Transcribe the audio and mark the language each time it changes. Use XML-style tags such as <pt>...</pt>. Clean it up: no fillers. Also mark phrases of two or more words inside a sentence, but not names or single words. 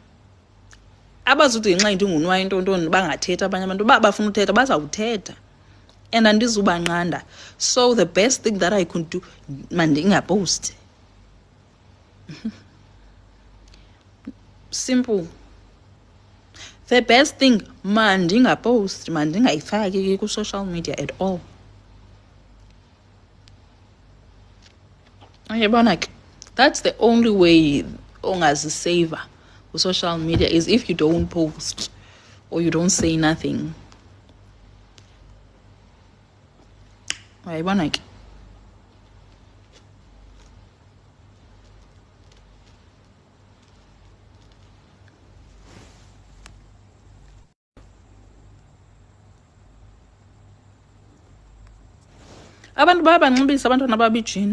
<xh>Abazuthi ngenxa into ngunwayo intontoni bangathethi abanye abantu, bafuna uthetha bazawuthetha. And andizubanqanda.</xh> <en>So the best thing that I could do, mandingapost. Simple. The best thing,</en> <xh>mandingapost, mandingayifaki</xh> <en>ku-social media at all. That's the only way</en> <xh>ongazisava ku-social</xh> <en>media, is if you don't post or you don't say nothing.</en> <xh>Uyayibona ke? Abantu babanxibisa abantwana babijini.</xh>